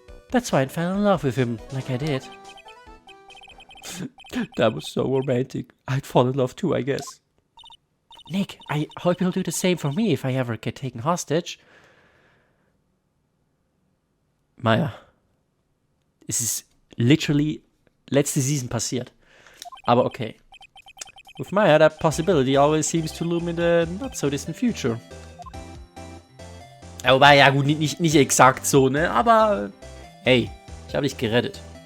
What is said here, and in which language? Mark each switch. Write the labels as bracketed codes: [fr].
[en] That's why I fell in love with him like I did. That was so romantic. I'd fall in love too, I guess. Nick, I hope you'll do the same for me if I ever get taken hostage. [de] Maya, es ist literally letzte Season passiert. Aber okay. [en] With Maya, that possibility always seems to loom in the not so distant future. [de] Wobei, ja gut, nicht exakt so, ne? Aber hey, ich habe dich gerettet.